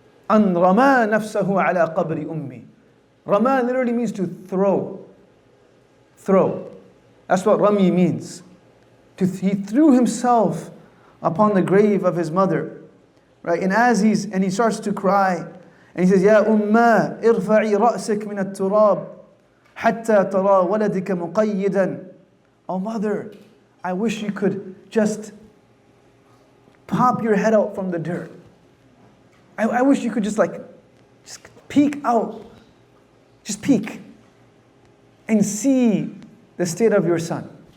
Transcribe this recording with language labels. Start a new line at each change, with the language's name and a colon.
Arabic: أن رمى نفسه على قبر أمي.
English: Rama literally means to throw. Throw. That's what Rami means. He threw himself upon the grave of his mother. Right? And he starts to cry. And he says,
Arabic: يا أمّا ارفعي رأسك من التراب حتى ترى ولدك مقيدا.
English: Oh mother, I wish you could just pop your head out from the dirt. I wish you could just peek out. Just peek and see the state of your son.